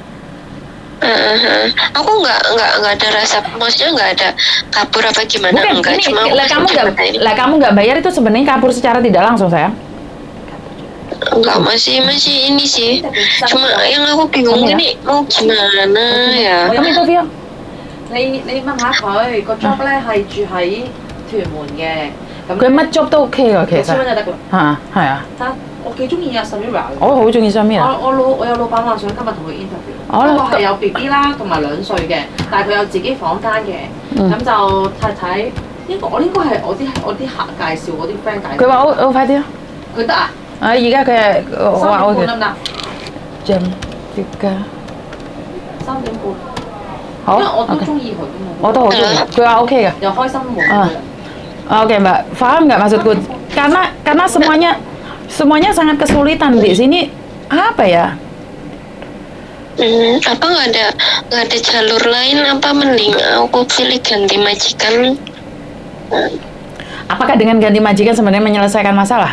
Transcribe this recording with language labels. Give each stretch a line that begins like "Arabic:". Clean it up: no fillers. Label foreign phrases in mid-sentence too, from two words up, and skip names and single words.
Indonesian: Aku nggak ada rasa, maksudnya nggak ada kabur apa gimana. Bukan, enggak, ini cuma kamu nggak bayar itu sebenarnya kabur secara tidak langsung, sayang. Enggak, masih ini sih. Cuma yang aku bingung ini mau gimana ya.
Cantonese: 咁你 Sophia 你問下佢個 job 咧係住喺屯門嘅，咁佢乜 job 都 OK 㗎，其實 6000蚊就得㗎啦。嚇係啊，但我幾中意阿 Samira 嘅。我好中意 Samira。我有老闆話想今日同佢 interview，不過係有 BB 啦，同埋2歲嘅，但係佢有自己房間嘅，咁就太太應該係我啲客介紹，我啲 friend 介紹。佢話好快啲啊！佢得啊？而家佢係話 3點半得唔得？Jam 3點半。好，因為我都中意佢㗎嘛。我都好中意，佢話 OK 嘅。又開心喎。
Indonesian: Oke, Mbak, paham nggak maksudku? Karena semuanya sangat kesulitan di sini. Apa ya? Apa nggak ada jalur lain, apa mending aku pilih ganti majikan? Apakah dengan ganti majikan sebenarnya menyelesaikan masalah?